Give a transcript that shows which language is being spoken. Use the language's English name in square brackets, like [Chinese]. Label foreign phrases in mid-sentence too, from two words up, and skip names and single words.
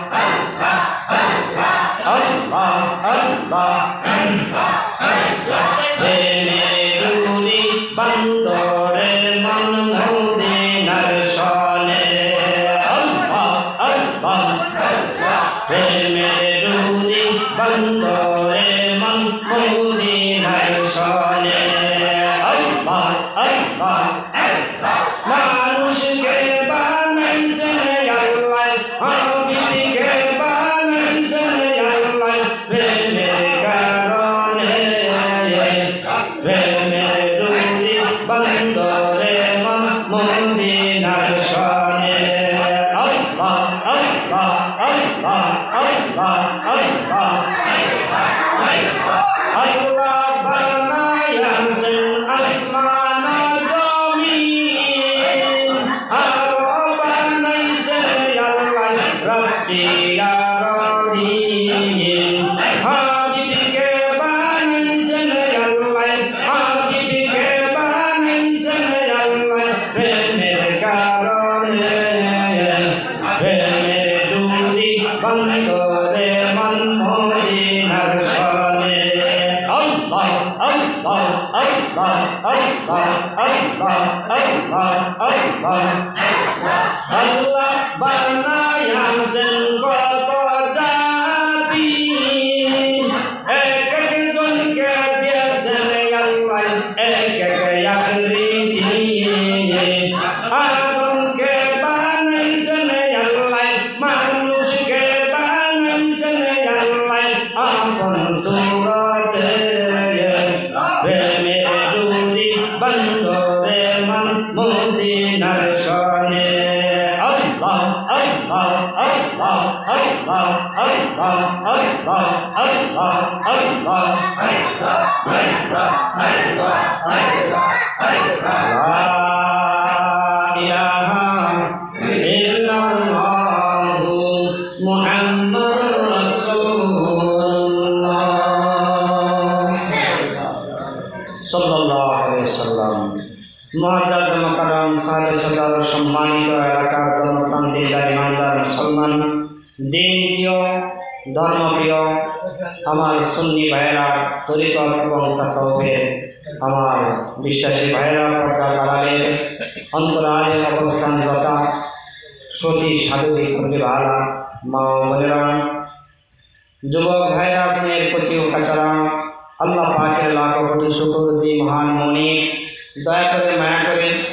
[Bangla] আল্লাহ আল্লাহ ডুরি বন্দরে মান মদিনার শানে আল্লাহ আল্লাহ ডুরি বন্দরে মান মদিনার শানে আল্লাহ আল্লাহ মানুষকে বানাইছেন আল্লাহ হাবিবকে বানাইছেন আল্লাহ প্রেমের কারণে প্রেমের ডুরি বন্দরে মদিনার শনে আল্লাহ আল্লাহ আল্লাহ আল্লাহ আল্লাহ আল্লাহ বানাইছেন আসমান [Arabic] يا ربي [Bangla] হাবিবকে বানাইছেন আল্লাহ হাবিবকে বানাইছেন আল্লাহ প্রেমের কারণে প্রেমের ডুরি বন্দরে মান মদিনার শানে আল্লাহ আল্লাহ আল্লাহ আল্লাহ আল্লাহ আল্লাহ আল্লাহ আল্লাহ বানাইছেন কত জাতি এক একজনকে দিয়েছেন আল্লাহ এক এক আকৃতি আদমকে বানাইছেন আল্লাহ মানুষকে বানাইছেন আল্লাহ আপন সূরতে প্রেমের ডুরি বন্দরে মান মদিনার শনে Allah Allah Allah Allah Allah Allah Allah Allah [Arabic] لا إله إلا الله محمد رسول الله صلى الله عليه وسلم [Bangla] মুআজ্জাজ মুকাররম সাদে সদর সম্মানিত এলাকার গণতান্ত্রিক ইমানদার মুসলমান দিন প্রিয় ধর্মপ্রিয় আমার সুন্নি ভাইয়েরা তরিকত এবং তাসাউফের আমার বিশ্বাসী ভাইয়েরা পর্দার আড়ালে অন্তরালে অবস্থানরত সতী সাধুবী ভালা মা ও বোনেরা যুবক ভাইয়েরা স্নেহের কচি ও কাচারা আল্লাহ পাকের লাখ কোটি শুকর যে মহান মনিব দয়া করে মায়া করে